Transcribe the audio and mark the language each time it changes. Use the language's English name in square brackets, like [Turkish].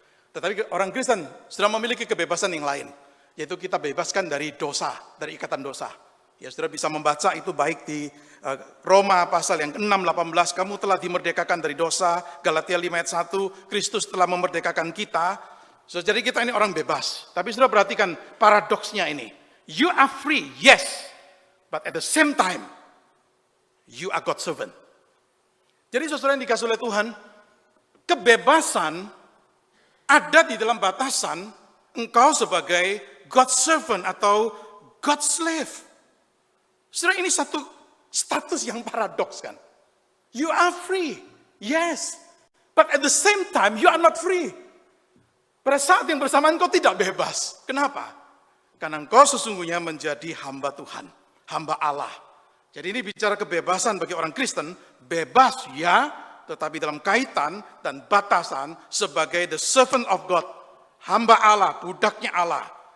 [Indonesian] Tetapi orang Kristen sudah memiliki kebebasan yang lain, yaitu kita bebaskan dari dosa, dari ikatan dosa. Ya, saudara bisa membaca itu baik di Roma pasal yang ke-6, 18, kamu telah dimerdekakan dari dosa, Galatia 5 ayat 1, Kristus telah memerdekakan kita. So, jadi kita ini orang bebas. Tapi saudara perhatikan paradoksnya ini. [English] You are free, yes, but at the same time, you are God's servant. [Indonesian] Jadi saudara yang dikasih oleh Tuhan, kebebasan ada di dalam batasan engkau sebagai [English] God's servant [Indonesian] atau [English] God's slave. [Indonesian] Saudara, ini satu status yang paradoks kan. [English] You are free, yes, but at the same time you are not free. [Indonesian] Pada saat yang bersamaan engkau tidak bebas. Kenapa? Karena engkau sesungguhnya menjadi hamba Tuhan, hamba Allah. Jadi ini bicara kebebasan bagi orang Kristen, bebas ya, tetapi dalam kaitan dan batasan sebagai [English] the servant of God, [Indonesian] hamba Allah, budaknya Allah.